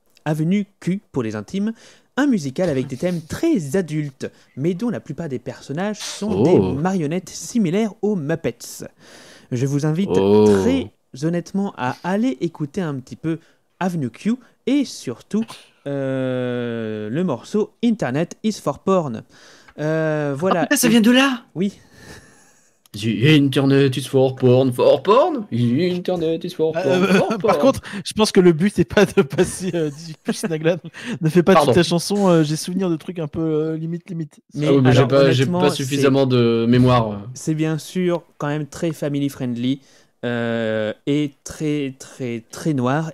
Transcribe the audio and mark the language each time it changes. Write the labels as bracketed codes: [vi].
[fr] Avenue Q, pour les intimes, un musical avec des thèmes très adultes, mais dont la plupart des personnages sont des marionnettes similaires aux Muppets. Je vous invite très honnêtement à aller écouter un petit peu Avenue Q et surtout le morceau Internet is for Porn. Voilà. Oh, ça vient de là. Oui. [en] Internet is for porn, Internet is for porn. [fr] Par contre, je pense que le but n'est pas de passer. Ne fais pas toute ta chanson. J'ai souvenir de trucs un peu limite. Mais, alors, j'ai pas suffisamment de mémoire. C'est bien sûr quand même très family friendly et très noir.